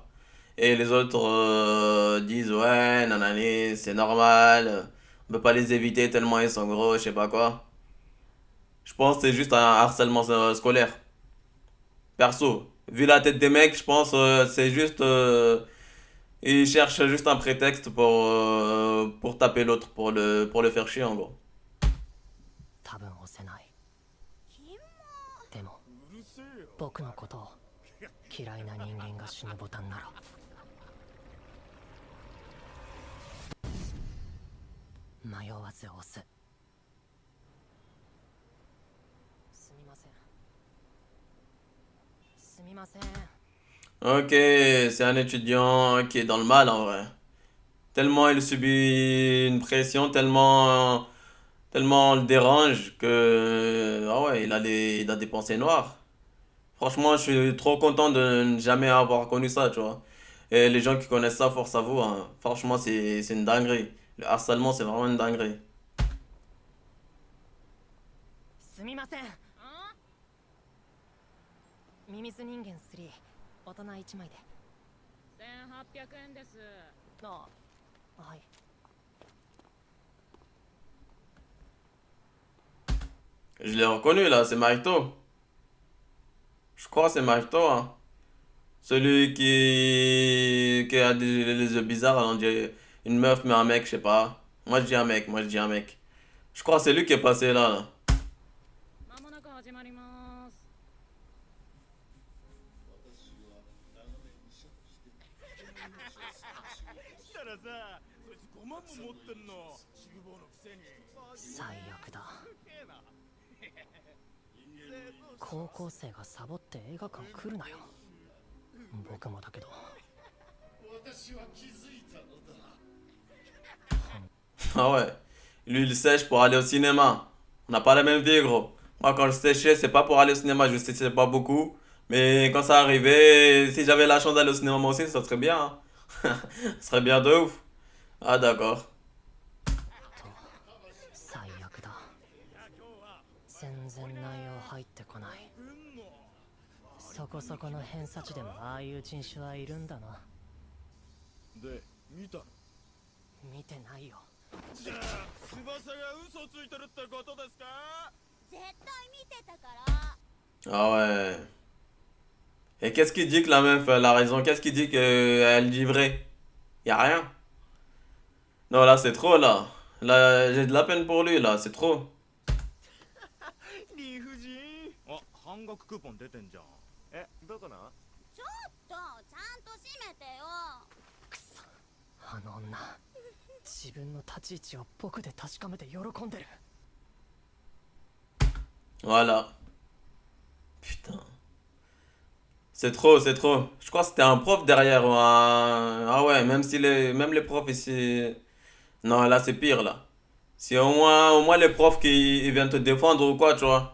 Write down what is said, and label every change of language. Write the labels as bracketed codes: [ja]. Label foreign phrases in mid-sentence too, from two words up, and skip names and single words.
[fr] Et les autres disent ouais, nanani, c'est normal, on peut pas les éviter tellement ils sont gros, je sais pas quoi. Je pense que c'est juste un harcèlement scolaire. Perso, vu la tête des mecs, je pense c'est juste ils cherchent juste un prétexte pour taper l'autre, pour le faire chier en gros. [ja] 多分押せない。でも僕のことを嫌いな人間が死ぬボタンなら迷わず押す。すみません。すみません。 [fr] Ok, c'est un étudiant qui est dans le mal en vrai. Tellement il subit une pression, tellement on le dérange que ah ouais, il a des pensées noires. Franchement, je suis trop content de ne jamais avoir connu ça, tu vois. Et les gens qui connaissent ça, force à vous, hein. Franchement, c'est une dinguerie. Le harcèlement, c'est vraiment une dinguerie. [ja] すみません。ミミズ人間3、大人1枚で。 1800円です。あ、はい。 [fr] Je l'ai reconnu là, c'est Marito. Je crois que c'est Marito, hein. Celui qui a les yeux bizarres, on dirait une meuf mais un mec, je sais pas. Moi je dis un mec, moi je dis un mec. Je crois que c'est lui qui est passé là, là. [ja] まもなく始まります。したらさ、そいつ5万も持ってんの。厨房のくせに。最悪だ。高校生がサボって映画館来るなよ。僕もだけど。 [fr] Ah ouais. Lui il sèche pour aller au cinéma. On n'a pas la même vie, gros. Moi quand je séchais, c'est pas pour aller au cinéma, je séchais pas beaucoup. Mais quand ça arrivait, si j'avais la chance d'aller au cinéma moi aussi, ça serait bien, hein. Ça serait bien de ouf. Ah d'accord. [ja] 最悪だ。全然内容入ってこない。そこそこの偏差値でもああいう人種はいるんだな。で、見たの？見てないよ。じゃあ、翼が嘘ついてるってことですか？絶対見てたから。 [fr] Ah ouais. Et qu'est-ce qu'il dit que la meuf elle a raison? Qu'est-ce qu'il dit qu'elle dit vrai? Y a rien. Non là c'est trop là. Là j'ai de la peine pour lui là, c'est trop. [ja] 理不尽。あ、半額クーポン出てんじゃん。え、どこの？ちょっとちゃんと閉めてよ。あの女、自分の立ち位置を僕で確かめて喜んでる。 [fr] Voilà. Putain. C'est trop, c'est trop. Je crois que c'était un prof derrière ou un... Ah ouais, même les profs ici... Non, là c'est pire là. Si au moins les profs qui ils viennent te défendre ou quoi, tu vois.